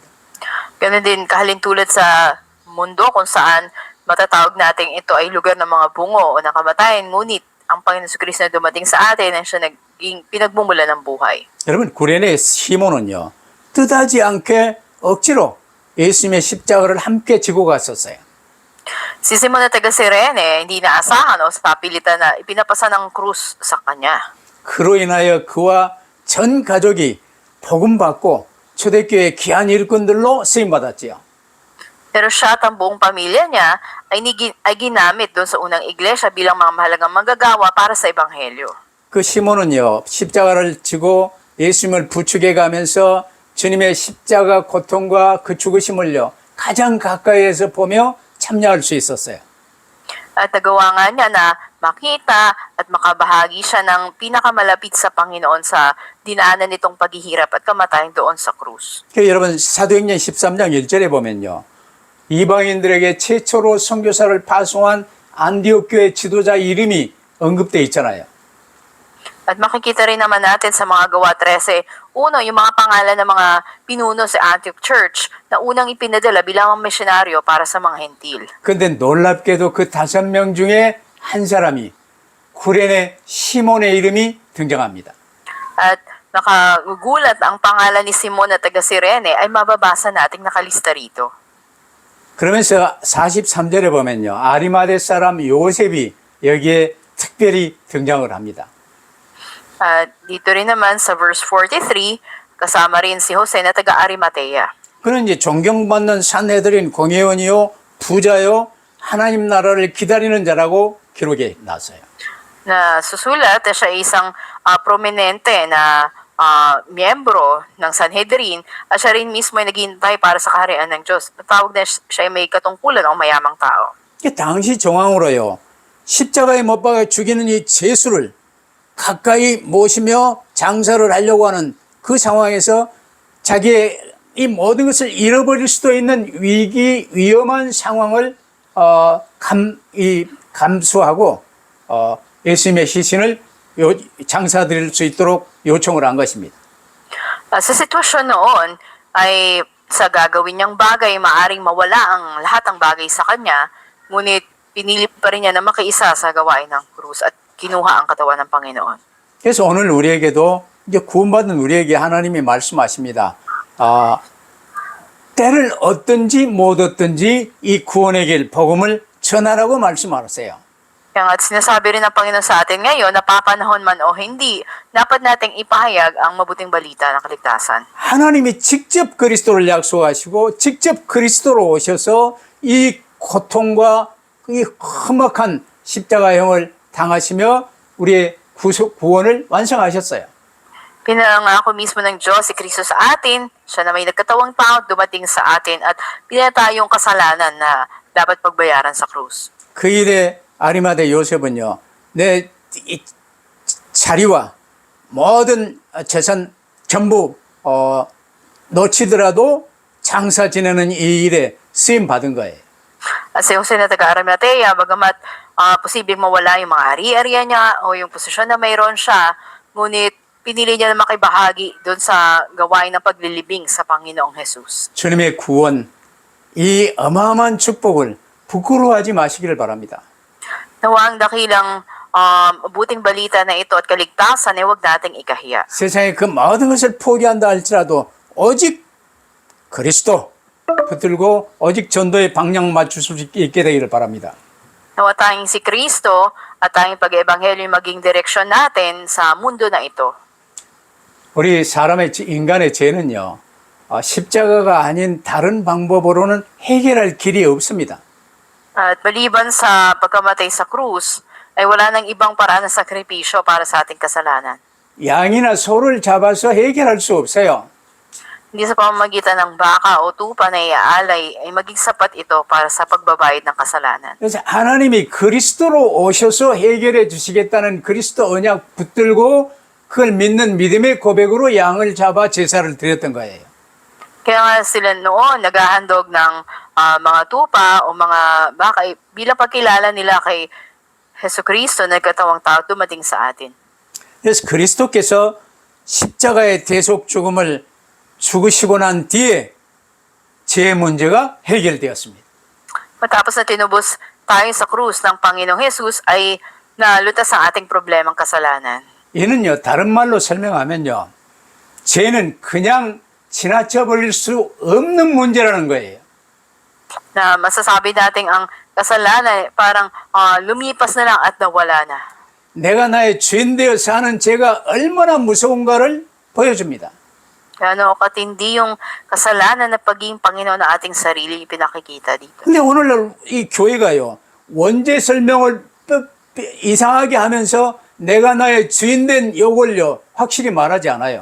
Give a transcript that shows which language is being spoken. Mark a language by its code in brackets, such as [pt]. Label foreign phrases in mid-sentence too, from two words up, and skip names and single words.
[tl] Ganun din kahalintulad sa mundo kung saan matatawag natin ito ay lugar ng mga bungo o nakamatayan, ngunit ang Panginoon Jesucristo na dumating sa atin ay siya naging pinagmumula ng buhay. [ko] 여러분 구레네 시몬은요 뜻하지 않게 억지로 예수님의 십자가를 함께 지고 갔었어요. [tl] Si Simon na taga Sirene, hindi naasahan o sa papilitan na ipinapasa ng krus sa kanya. [ko] 그로 인하여 그와 전 가족이 복음 받고 초대교회 귀한 일꾼들로 쓰임 받았지요. [tl] Pero siya at ang buong pamilya niya ay ginamit doon sa unang iglesia bilang mga mahalagang manggagawa para sa ebanghelyo. [ko] 그 시몬은요 십자가를 지고 예수님을 부축해 가면서 주님의 십자가 고통과 그 죽으심을요 가장 가까이에서 보며 참여할 수 있었어요. [tl] At nagawa nga niya na makita at makabahagi siya ng pinakamalapit sa Panginoon sa dinaanan nitong paghihirap at kamatayan doon sa krus. [ko] 여러분 사도행전 13장 1절에 보면요. 이방인들에게 최초로 선교사를 파송한 안디옥 교회 지도자 이름이 언급되어 있잖아요. [tl] At makikita rin naman natin sa mga gawa 13, uno, yung mga pangalan ng mga pinuno sa Antioch Church na unang ipinadala bilang misyonaryo para sa mga hentil. [ko] 그런데 놀랍게도 그 5명 중에 한 사람이 구레네 시몬의 이름이 등장합니다. [tl] At nakagugulat ang pangalan ni Simon na taga Sirene ay mababasa nating nakalista rito. [ko] 그러면서 43절에 보면요. 아리마대 사람 요셉이 여기에 특별히 등장을 합니다. [tl] At dito rin naman sa verse 43, kasama rin si Jose na taga Arimatea. [ko] 그는 이제 존경받는 산헤드린 공회원이요, 부자요, 하나님 나라를 기다리는 자라고 기록이 났어요. [tl] Na susulat na siya isang prominente na miyembro ng Sanhedrin at siya rin mismo ay naghihintay para sa kaharian ng Diyos. Tawag na siya ay may katungkulan o mayamang tao. [ko] 당시 정황으로요. 십자가에 못 박아 죽이는 이 죄수를 가까이 모시며 장사를 하려고 하는 그 상황에서 자기의 이 모든 것을 잃어버릴 수도 있는 위험한 상황을 감수하고 예수님의 시신을 장사드릴 수 있도록 요청을 한 것입니다. [tl] Sa sitwasyon noon ay sa gagawin niyang bagay, maaring mawala ang lahat ng bagay sa kanya, ngunit pinili pa rin niya na makiisa sa gawain ng krus at kinuha ang katawan ng Panginoon. [ko] 그래서 오늘 우리에게도 이제 구원받은 우리에게 하나님이 말씀하십니다. 때를 얻든지 못 얻든지 이 구원의 길, 복음을 전하라고 말씀하세요. [tl] Kaya nga sinasabi rin ng Panginoon sa atin ngayon, napapanahon man o hindi, dapat nating ipahayag ang mabuting balita ng kaligtasan. [ko] 하나님이 직접 그리스도를 약속하시고 직접 그리스도로 오셔서 이 고통과 이 험악한 십자가형을 당하시며 우리의 구원을 완성하셨어요. [tl] Pinangako mismo ng Diyos si Kristo sa atin, siya na may nagkatawang tao dumating sa atin at pinatay yung kasalanan na dapat pagbayaran sa krus. [ko] 그 일에 아리마대 요셉은요, 내 자리와 모든 재산 전부 놓치더라도 장사 지내는 이 일에 쓰임 받은 거예요. [tl] At si Jose na taga-Arimatea, bagamat posibleng mawala yung mga ari-ariya niya o yung posisyon na mayroon siya, ngunit pinili niya na makibahagi doon sa gawain ng paglilibing sa Panginoong Jesus. [ko] 주님의 구원, 이 어마어마한 축복을 부끄러워하지 마시기를 바랍니다. [tl] Nawa ang dakilang buting balita na ito at kaligtasan ay huwag nating ikahiya. [ko] 세상에 그 모든 것을 포기한다 할지라도 오직 그리스도 붙들고 오직 전도의 방향 맞출 수 있게 되기를 바랍니다. [tl] Nawa tayong si Kristo at tayong pag-ebanghelyo maging direksyon natin sa mundo na ito. [ko] 우리 인간의 죄는요, 십자가가 아닌 다른 방법으로는 해결할 길이 없습니다. [tl] At maliban sa pagkamatay sa krus, ay wala nang ibang paraan ng sakripisyo para sa ating kasalanan. [ko] 양이나 소를 잡아서 해결할 수 없어요. [tl] Hindi sa pamamagitan ng baka o tupa na iaalay ay maging sapat ito para sa pagbabayad ng kasalanan. [ko] 그래서 하나님이 그리스도로 오셔서 해결해 주시겠다는 그리스도 언약 붙들고 그걸 믿는 믿음의 고백으로 양을 잡아 제사를 드렸던 거예요. [tl] Kaya nga sila noon naghahandog ng mga tupa o mga baka bilang pagkilala nila kay Hesus Kristo na nagkatawang tao dumating sa atin. [ko] 그래서 그리스도께서 십자가의 대속 죽음을 죽으시고 난 뒤에 제 문제가 해결되었습니다. [tl] Matapos na tinubos tayo sa krus ng Panginoong Jesus ay nalutas ang ating problemang kasalanan. [ko] 이는요, 다른 말로 설명하면요, 죄는 그냥 지나쳐 버릴 수 없는 문제라는 거예요. [tl] Na masasabi natin ang kasalanan parang lumipas na lang at nawala na. [ko] 내가 나의 죄인 되어 사는 죄가 얼마나 무서운가를 보여줍니다. [tl] Gano'n katindi yung kasalanan na pagiging Panginoon na ating sarili pinakikita dito. [ko] 근데 오늘날 이 교회가요, 원죄 설명을 이상하게 하면서 내가 나의 주인 된 요걸요, 확실히 말하지 않아요.